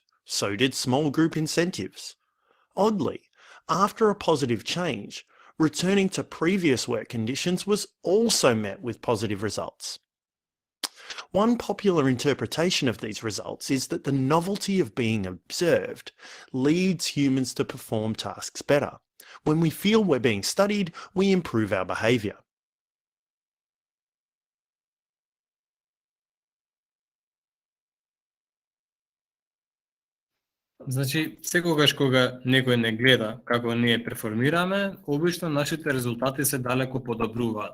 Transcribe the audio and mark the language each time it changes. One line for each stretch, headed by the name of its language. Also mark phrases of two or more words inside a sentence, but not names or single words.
English: So did small group incentives. Oddly, after a positive change, returning to previous work conditions was also met with positive results. One popular interpretation of these results is that the novelty of being observed leads humans to perform tasks better. When we feel we're being studied, we improve our behaviour.
Macedonian: Значи, секогаш кога некој не гледа како ние перформираме, обично нашите резултати се далеко подобруваат.